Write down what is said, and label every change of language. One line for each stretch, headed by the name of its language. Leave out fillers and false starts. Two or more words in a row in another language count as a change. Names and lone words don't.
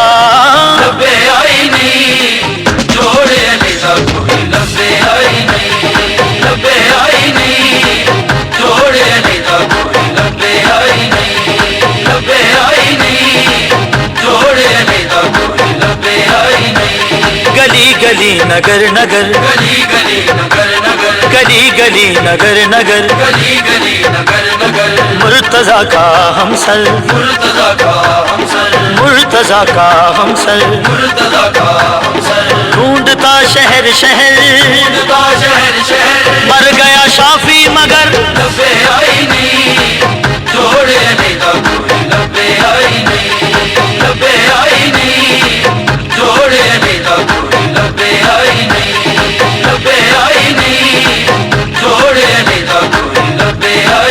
Punjabi: ਲੱਭੇ ਆਈ ਨੀ, ਜੋੜ ਅਲੀ ਦਾ ਕੋਈ ਲੱਭੇ ਆਈ ਨੀ, ਲੱਭੇ ਆਈ ਨੀ, ਜੋੜ ਅਲੀ ਦਾ ਕੋਈ ਲੱਭੇ ਆਈ ਨੀ, ਲੱਭੇ ਆਈ ਨੀ, ਜੋੜ ਅਲੀ ਦਾ ਕੋਈ ਲੱਭੇ ਆਈ ਨੀ।
Urdu: گلی گلی نگر نگر, گلی گلی نگر نگر, گلی گلی نگر نگر, گلی گلی نگر نگر, مرتضیٰ کا ہمسر, مرتضیٰ کا ہمسر, مرتضیٰ کا ہمسر, مرتضیٰ کا ہمسر, ڈھونڈتا شہر شہر, ڈھونڈتا شہر شہر, مر گیا شافی مگر.
Punjabi: ਲੱਭੇ ਆਈ ਨੀ, ਜੋੜ ਅਲੀ ਦਾ ਕੋਈ ਲੱਭੇ ਆਈ ਨੀ, ਲੱਭੇ ਆਈ ਨੀ, ਜੋੜ ਅਲੀ ਦਾ ਕੋਈ ਲੱਭੇ ਆਈ ਨੀ, ਲੱਭੇ ਆਈ ਨੀ, ਜੋੜ ਅਲੀ ਦਾ ਕੋਈ ਲੱਭੇ ਆਈ